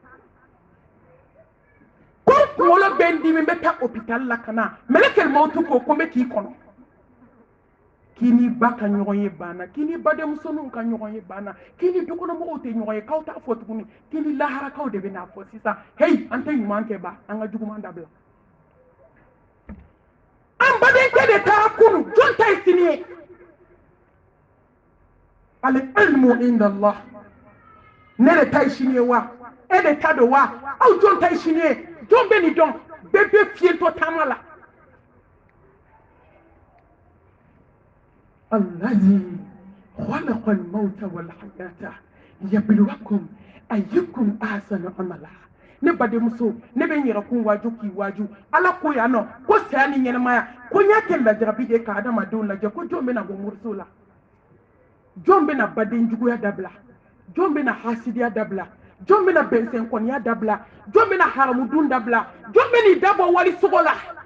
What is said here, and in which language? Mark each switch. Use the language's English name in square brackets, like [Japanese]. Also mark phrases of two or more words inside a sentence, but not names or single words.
[Bambara] ko kunkolo bɛ n dimi n bɛ taa hôpital la ka na mɛlɛkɛl mawutu ko ko n bɛ k'i kɔnɔ k'i ni ba ka ɲɔgɔn ye banna k'i ni badenmusoninw ka ɲɔgɔn ye banna k'i ni dukɔnɔmɔgɔw tɛ ɲɔgɔn ye k'aw t'a fɔ tuguni k'i ni laharakaw de bɛ n'a fɔ sisan hey an tɛ ɲuman kɛ ba an ka juguman dabila an badenkɛ de taara kunu jɔn ta ye sini ye [Arabic] العلم عند الله [Bambara] ne de ta ye sini ye wa e de ta don wa aw jɔn ta ye sini ye jɔn bɛ nin dɔn bɛɛ bɛ fiyentɔ taama la [Arabic] الذي خلق الموت والحياة ليبلوكم أيكم أحسن عملا [Bambara] ne badenmuso ne bɛ n yɛrɛ kun waaju k'i waaju ala ko yan nɔ ko saya ni ɲɛnamaya ko n y'a kɛ lajarabi de ka adamadenw lajɛ ko jɔn bɛna bɔ moriso la jɔn bɛna baden juguya dabila jɔn bɛna hasidiya dabila jɔn bɛna bɛnsɛnkɔniya dabila jɔn bɛna haramudun dabila jɔn bɛn'i dabɔ walisogo la